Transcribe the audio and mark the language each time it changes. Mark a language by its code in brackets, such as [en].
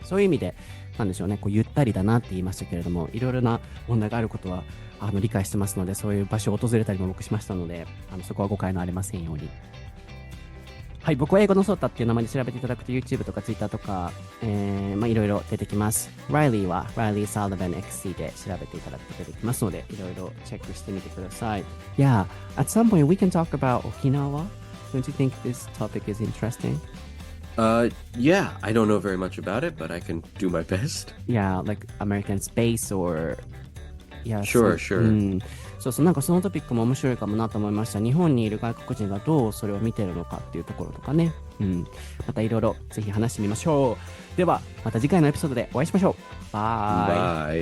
[ja] そういう意味でなんでしょうね、こうゆったりだなって言いましたけれども、いろいろな問題があることは理解してますので、そういう場所を訪れたりも僕しましたので、そこは誤解のありませんように。はい、僕は英語のソータっていう名前で調べていただくと YouTube とか Twitter とか、いろいろ出てきます。 Reilly は Reilly Sullivan XC で調べていただくと出てきますので、いろいろチェックしてみてください。 [en] Yeah, at some point we can talk about Okinawa. Don't you think this topic is interesting? Yeah, I don't know very much about it, but I can do my best. Yeah, like American space or... Yeah, Sure. [ja] そう、なんかそのトピックも面白いかもなと思いました。日本にいる外国人がどうそれを見てるのかっていうところとかね。またいろいろぜひ話してみましょう。では、また次回のエピソードでお会いしましょう。バイ。